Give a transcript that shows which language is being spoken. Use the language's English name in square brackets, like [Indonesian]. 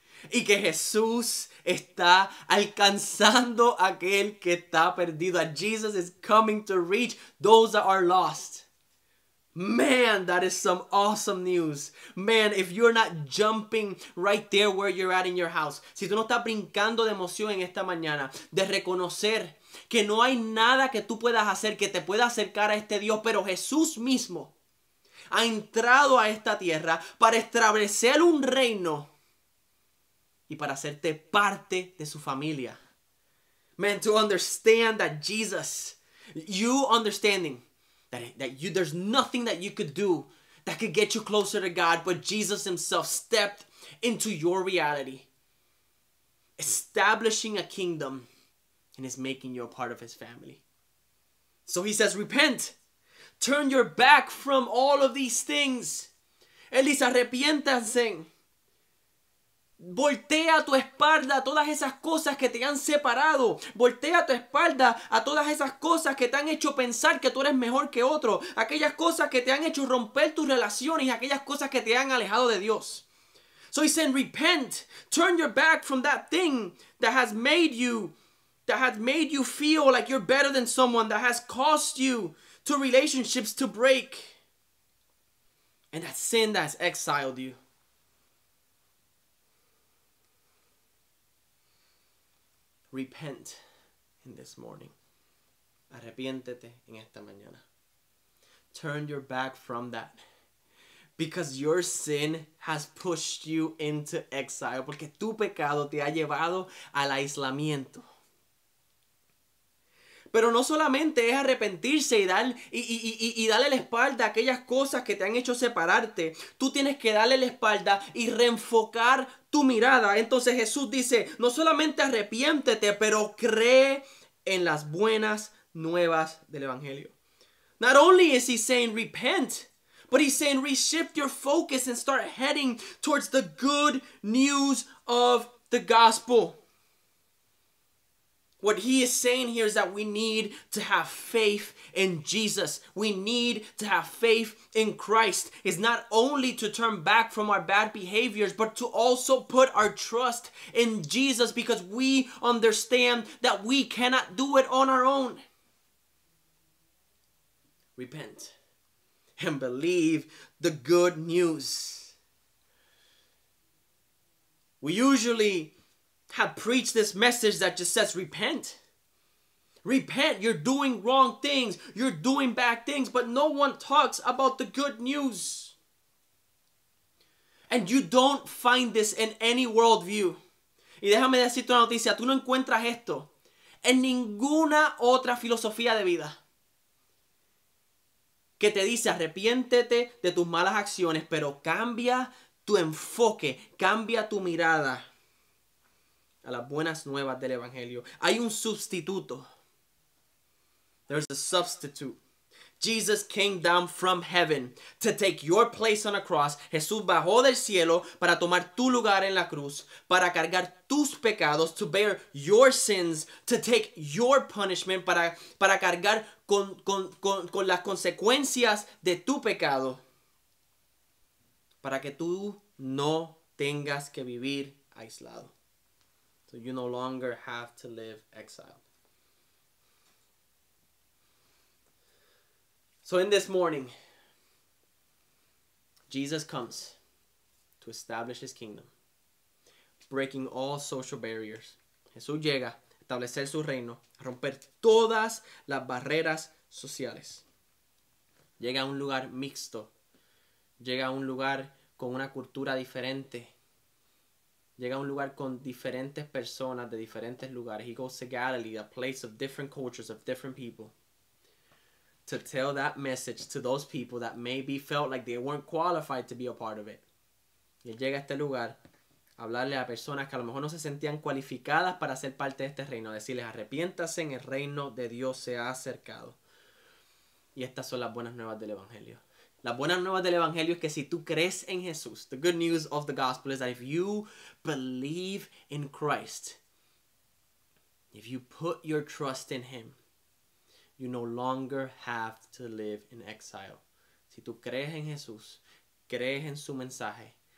[Spanish] y que Jesús está alcanzando a aquel que está perdido. [English] That Jesus is coming to reach those that are lost. Man, that is some awesome news. Man, if you're not jumping right there where you're at in your house, [Spanish] si tú no estás brincando de emoción en esta mañana, de reconocer que no hay nada que tú puedas hacer que te pueda acercar a este Dios, pero Jesús mismo ha entrado a esta tierra para establecer un reino y para hacerte parte de su familia. [English] Man, to understand that Jesus, you understanding there's nothing that you could do that could get you closer to God, but Jesus himself stepped into your reality, establishing a kingdom, and is making you a part of his family. So he says, repent. Turn your back from all of these things. [Spanish] Él dice, arrepiéntanse. Voltea tu espalda a todas esas cosas que te han separado. Voltea tu espalda a todas esas cosas que te han hecho pensar que tú eres mejor que otro. Aquellas cosas que te han hecho romper tus relaciones y aquellas cosas que te han alejado de Dios. [English] So he's saying, repent. Turn your back from that thing that has made you feel like you're better than someone, that has caused you to relationships to break. And that sin that's exiled you. Repent in this morning. [Spanish] Arrepiéntete en esta mañana. [English] Turn your back from that. Because your sin has pushed you into exile. [Spanish] Porque tu pecado te ha llevado al aislamiento. Pero no solamente es arrepentirse y darle la espalda a aquellas cosas que te han hecho separarte. Tú tienes que darle la espalda y reenfocar tu mirada. Entonces Jesús dice, no solamente arrepiéntete, pero cree en las buenas nuevas del Evangelio. [English] Not only is he saying repent, but he's saying reshift your focus and start heading towards the good news of the gospel. What he is saying here is that we need to have faith in Jesus. We need to have faith in Christ. It's not only to turn back from our bad behaviors, but to also put our trust in Jesus, because we understand that we cannot do it on our own. Repent and believe the good news. We usually have preached this message that just says repent. Repent, you're doing wrong things, you're doing bad things, but no one talks about the good news. And you don't find this in any worldview. [Spanish] Y déjame decirte una noticia, tú no encuentras esto en ninguna otra filosofía de vida que te dice arrepiéntete de tus malas acciones, pero cambia tu enfoque, cambia tu mirada a las buenas nuevas del Evangelio. Hay un sustituto. [English] There's a substitute. Jesus came down from heaven to take your place on a cross. [Spanish] Jesús bajó del cielo para tomar tu lugar en la cruz, para cargar tus pecados, [English] to bear your sins, to take your punishment, [Spanish] para cargar con las consecuencias de tu pecado, para que tú no tengas que vivir aislado. [English] So you no longer have to live exiled. So in this morning, Jesus comes to establish his kingdom, breaking all social barriers. [Spanish] Jesús llega a establecer su reino, a romper todas las barreras sociales. Llega a un lugar mixto, llega a un lugar con una cultura diferente. Llega a un lugar con diferentes personas de diferentes lugares. [English] He goes to Galilee, a place of different cultures, of different people, to tell that message to those people that maybe felt like they weren't qualified to be a part of it. [Spanish] Y él llega a este lugar a hablarle a personas que a lo mejor no se sentían cualificadas para ser parte de este reino, a decirles arrepiéntase, en el reino de Dios se ha acercado. Y estas son las buenas nuevas del Evangelio. Las buenas nuevas del Evangelio es que si tú crees en Jesús, [English] the good news of the gospel is that if you believe in Christ, if you put your trust in him, you no longer have to live in exile. [Spanish] Si tú crees en Jesús, crees en su mensaje,